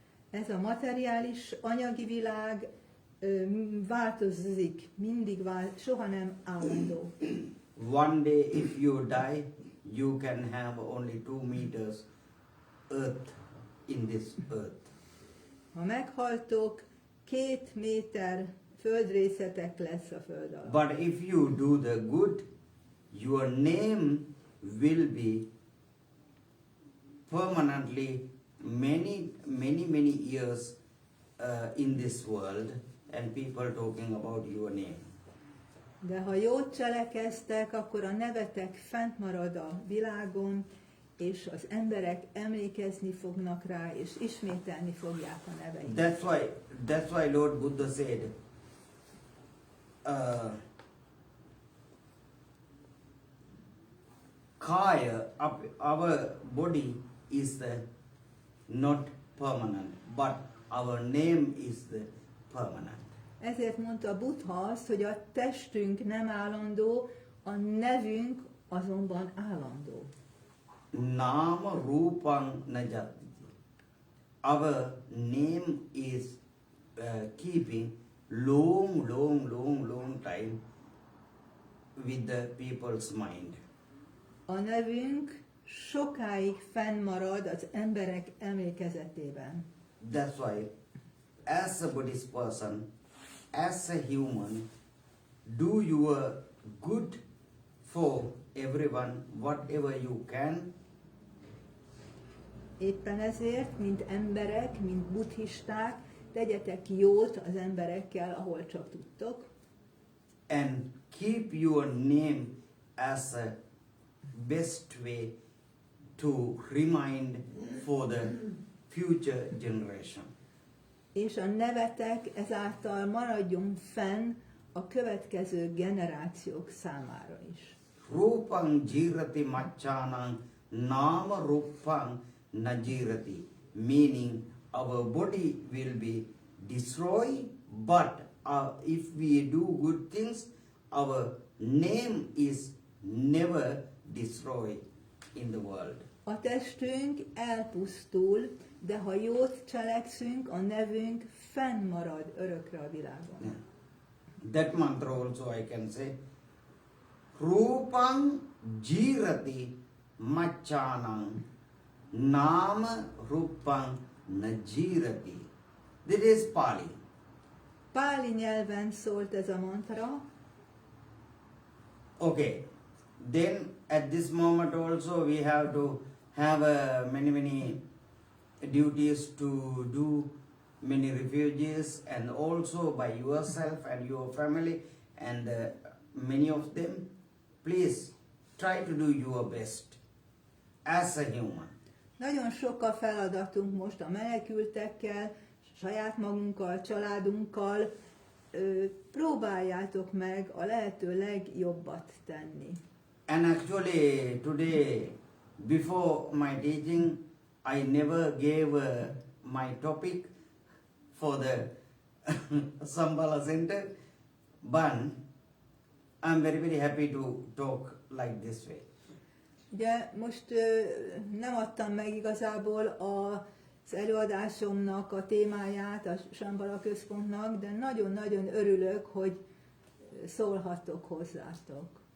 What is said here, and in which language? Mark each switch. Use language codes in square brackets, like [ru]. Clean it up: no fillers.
[hu] Ez a materiális, anyagi világ változik, mindig soha nem állandó. [en] One day if you die, you can have only 2 meters earth in this earth. [hu] Ha meghaltok, 2 méter földrészetek lesz a föld alatt. [en] But if you do the good, your name will be permanently many years in this world, and people talking about your name. [hu] De ha jót cselekeztek, akkor a nevetek fent marad a világon, és az emberek emlékezni fognak rá, és ismételni fogják a neveit. [en] That's why Lord Buddha said, Kaya, our body is not permanent, but our name is the permanent. [hu] Ezért mondta Buddha azt, hogy a testünk nem állandó, a nevünk azonban állandó. [pi] Nama rupang najati. [en] Our name is keeping long time with the people's mind. [hu] A nevünk sokáig fennmarad az emberek emlékezetében. [en] That's why, as a Buddhist person, as a human, do your good for everyone, whatever you can. [hu] Éppen ezért, mint emberek, mint buddhisták, tegyetek jót az emberekkel, ahol csak tudtok. [en] And keep your name as a best way to remind for the future generation. [hu] És a nevetek ezáltal maradjon fenn a következő generációk számára is. [pi] Rupang jirati machanang nama rupang najirati, [en] meaning our body will be destroyed, but if we do good things, our name is never destroyed in the world. [hu] A testünk elpusztul, de ha jót cselekszünk, a nevünk fennmarad örökre a világon. [en] Yeah. That mantra also I can say. [pi] Rupang jirati machanang nama rupang najirati. [en] This is Pali. [hu] Páli nyelven szólt ez a mantra. [en] Okay. Then at this moment also we have to have many duties to do, many refugees, and also by yourself and your family and many of them. Please try to do your best as a human. [hu] Nagyon sok a feladatunk most a menekültekkel, saját magunkkal, családunkkal. Próbáljátok meg a lehető legjobbat tenni. [en] And actually today, before my teaching, I never gave my topic for the Sambhala Center, but I'm very happy to talk like this way. [hu] Ugye most nem adtam meg igazából az előadásomnak a témáját a Sambhala központnak, de nagyon-nagyon örülök, hogy szólhattok hozzátok.